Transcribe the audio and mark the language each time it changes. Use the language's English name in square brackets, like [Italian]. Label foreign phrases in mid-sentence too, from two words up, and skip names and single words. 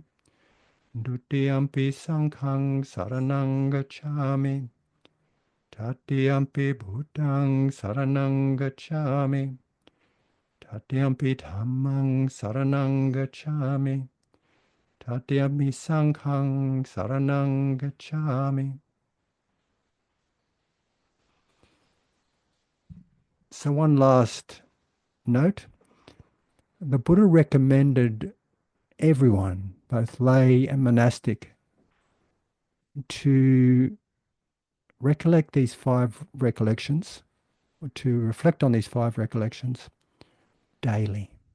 [Pali] Dutiyampi Sanghang saranang gacchami. Tatiyampi Buddhang saranang gacchami. Tatiyampi Dhammang saranang gacchami. Tatiyampi Sanghang saranang gacchami. [English] So one last note. The Buddha recommended everyone, both lay and monastic, to recollect these 5 recollections, or to reflect on these 5 recollections daily.